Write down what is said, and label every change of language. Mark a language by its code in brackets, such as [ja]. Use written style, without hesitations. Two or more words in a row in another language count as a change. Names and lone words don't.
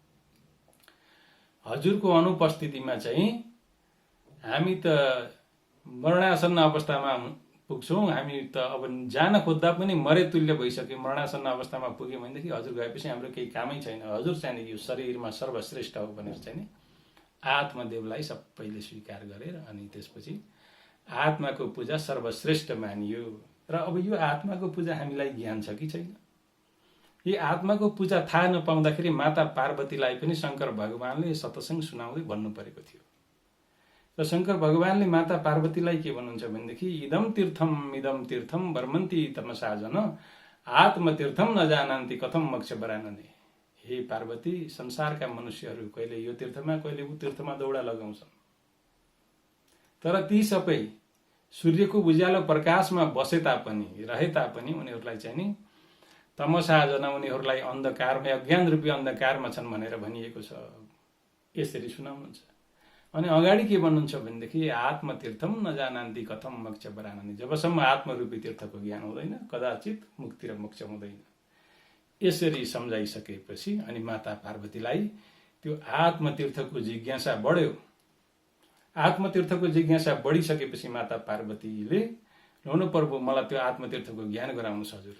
[ne] हजुरको अनुपस्थितिमा चाहिँ हामी त मरणासन्न अवस्थामा पुग्छौँ, हामी त अब जान खोज्दा पनि मरे तुल्य भइसक्यो, मरणासन्न अवस्थामा पुग्यो भनेदेखि हजुर गएपछि हाम्रो केही कामै छैन, हजुर चाहिँ यो शरीरमा सर्वश्रेष्ठ हो भनेर चाहिँ आत्मदेवलाई सबैले स्वीकार गरेर अनि त्यसपछि आत्माको पूजा सर्वश्रेष्ठ मानियो। र अब यो आत्माको पूजा हामीलाई ज्ञान छ कि छैन? यो आत्माको पूजा थाहा नपाउँदाखेरि माता पार्वतीलाई पनि शङ्कर भगवानले सतसङ्ग सुनाउँदै भन्नु परेको थियो। र शङ्कर भगवानले माता पार्वतीलाई के भन्नुहुन्छ भनेदेखि [sa] इदम तीर्थम वर्मन्ती तमसाजन आत्मतीर्थम नजानन्ति कथम मोक्ष वरानने। [ne] हे पार्वती, संसारका मनुष्यहरू कहिले यो तीर्थमा कहिले ऊ तीर्थमा दौडा लगाउँछन्, तर ती सबै सूर्यको उज्यालो प्रकाशमा बसे तापनि रहे तापनि उनीहरूलाई चाहिँ नि तमसाजना, उनीहरूलाई अन्धकारमा अज्ञान रूपी अन्धकारमा छन् भनेर भनिएको छ। यसरी सुनाउनुहुन्छ। अनि अगाडि के भन्नुहुन्छ भनेदेखि [sa] आत्मतीर्थम नजानन्ति कथम मोक्ष वरानने। [ne] जबसम्म आत्मरूपी तीर्थको ज्ञान हुँदैन कदाचित मुक्ति र मोक्ष हुँदैन। यसरी सम्झाइसकेपछि अनि माता पार्वतीलाई त्यो आत्मतीर्थको जिज्ञासा बढ्यो। आत्मतीर्थको जिज्ञासा बढिसकेपछि माता पार्वतीले लौन प्रभु मलाई त्यो आत्मतीर्थको ज्ञान गराउनुहोस् हजुरले।